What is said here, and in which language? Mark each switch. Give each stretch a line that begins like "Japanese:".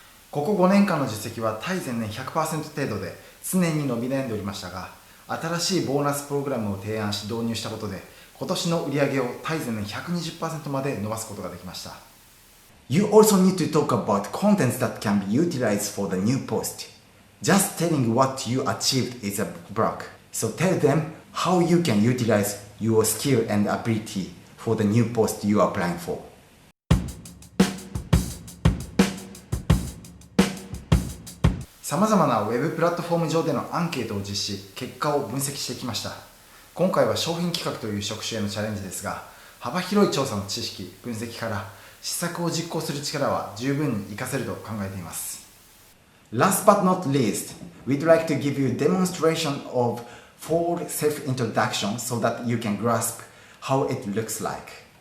Japanese: ここ5年間の実績は対前年 100% 程度で常に伸び悩んでおりましたが、新しいボーナスプログラムを提案し導入したことで今年の売上を対前年 120% まで伸ばすことができました。
English: You also need to talk about contents that can be utilized for the new post. Just telling what you achieved is a block. So tell them how you can utilize your skill and ability for the new post you are applying for.
Japanese: さまざまなウェブプラットフォーム上でのアンケートを実施、結果を分析してきました。今回は商品企画という職種へのチャレンジですが、幅広い調査の知識、分析から施策を実行する力は十分に活かせると考えています。
English: Last but not least, we'd like to give you a demonstration of full self-introduction so that you can grasp how it looks like.